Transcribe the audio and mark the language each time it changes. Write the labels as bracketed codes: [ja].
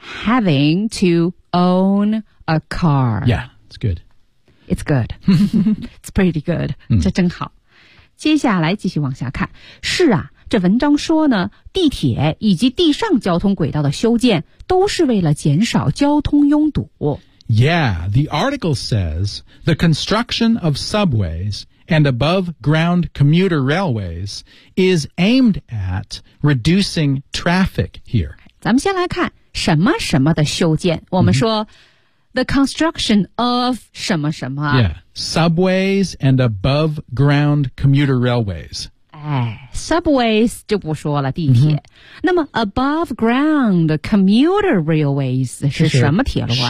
[en] Having to own a car. Yeah, it's good. It's good. It's pretty good. [zh] 这真好。接下来继续往下看。是啊，这文章说呢，地铁以及地上交通轨道的修建都是为了减少交通拥堵。 [en] Yeah, the article says the construction of subways and above-ground commuter railways is aimed at reducing traffic here. [zh] 咱们先来看什么什么的修建。我们说、 [en] mm-hmm. the construction of 什么什么。 Yeah, subways and above-ground commuter railways. [zh] Subways 就不说了，地铁。Mm-hmm. 那么 above ground commuter railways 是什么铁路啊？